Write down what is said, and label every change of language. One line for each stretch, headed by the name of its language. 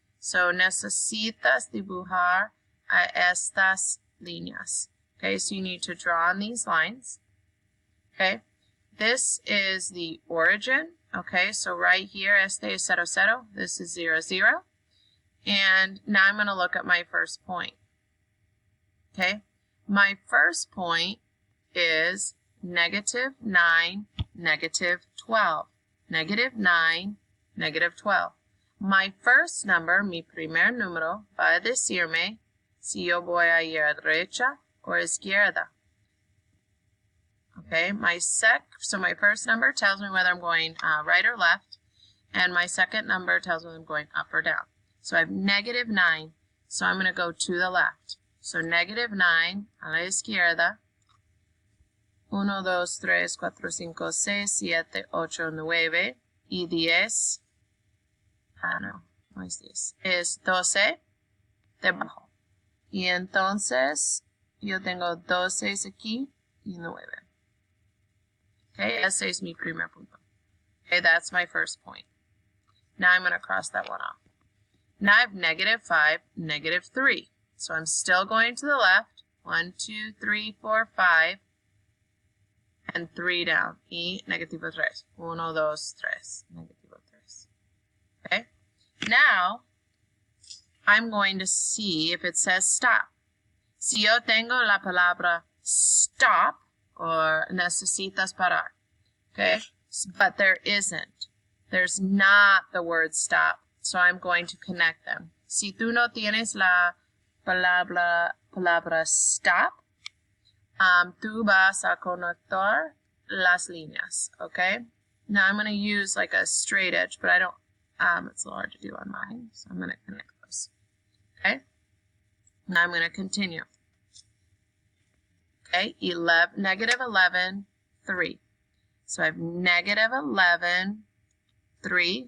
Spanish: So necesitas dibujar a estas líneas.
English: Okay, so you need to draw on these lines. Okay, this is the origin. Okay, so right here,
Spanish: este es 0, 0.
English: This is 0, 0. And now I'm going to look at my first point. Okay, my first point is negative 9, negative 12. Negative 9, negative 12. My first number,
Spanish: mi primer número, va a decirme si yo voy a ir a derecha o izquierda.
English: Okay, so my first number tells me whether I'm going right or left, and my second number tells me I'm going up or down. So I have negative 9, so I'm going to go to the left. So negative 9
Spanish: a la izquierda. 1, 2, 3, 4, 5, 6, 7, 8, 9 y 10. No es 10. Es 12 debajo. Y entonces yo tengo 12 aquí y 9. Okay, ese es mi primer punto.
English: Okay, that's my first point. Now I'm going to cross that one off. Now I have negative 5, negative 3. So I'm still going to the left. 1, 2, 3, 4, 5. And 3 down.
Spanish: Y negativo 3.
English: 1, 2, 3.
Spanish: Negativo 3.
English: Okay? Now, I'm going to see if it says stop.
Spanish: Si yo tengo la palabra stop, or necesitas parar.
English: Okay? But there isn't. There's not the word stop. So I'm going to connect them.
Spanish: Si tú no tienes la palabra stop, tú vas a conectar las líneas, okay?
English: Now I'm going to use like a straight edge, but I don't, it's a little hard to do on mine, so I'm going to connect those, okay? Now I'm going to continue. Okay, negative 11, 3. So I have negative 11, 3.